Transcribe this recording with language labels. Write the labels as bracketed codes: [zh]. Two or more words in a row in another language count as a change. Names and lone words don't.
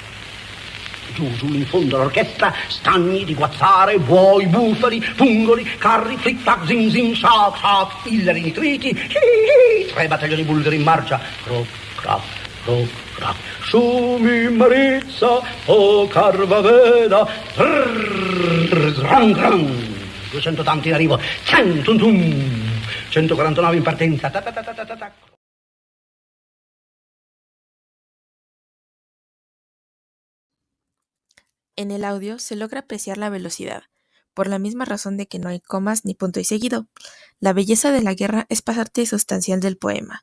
[it] Giù in fondo all'orchestra, stagni di guazzare, buoi, bufali, pungoli, carri, flic-flac, zing, shac, illeri nitriti, 3 battaglioni bulgari in marcia, croc, crac, Shumi Marizza, o Carvaveda, gran, 200 tanti in arrivo, 149 in partenza, ta. [es] En el audio se logra apreciar la velocidad, por la misma razón de que no hay comas ni punto y seguido. La belleza de la guerra es parte sustancial del poema.